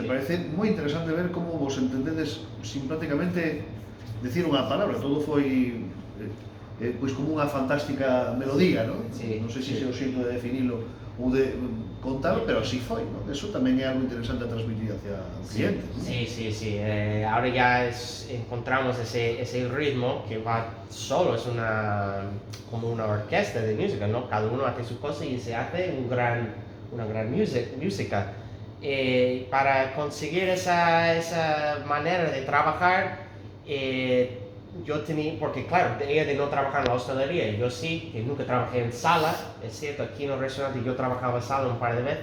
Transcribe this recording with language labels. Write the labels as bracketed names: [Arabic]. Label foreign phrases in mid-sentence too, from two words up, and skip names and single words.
[Galician] parece moi interesante ver como vos entendedes [Spanish] sin prácticamente decir [Galician] unha palabra, todo foi pois como unha fantástica melodía, non? [Spanish] Sí, [Galician] Non sei se [Spanish] sí. [Galician] é o xeito de definilo ou de contarlo, pero así foi, non? Eso tamén é algo interesante a transmitir hacia o cliente, non? [Spanish] Sí. Ahora ya encontramos ese ritmo que va solo, es como una orquesta de música, ¿no? Cada uno hace su cosa y se hace una gran música. Para conseguir esa manera de trabajar, yo tenía, porque claro, ella de no trabajar en la hostelería, yo sí, que nunca trabajé en sala, es cierto, aquí en el restaurante yo trabajaba en sala un par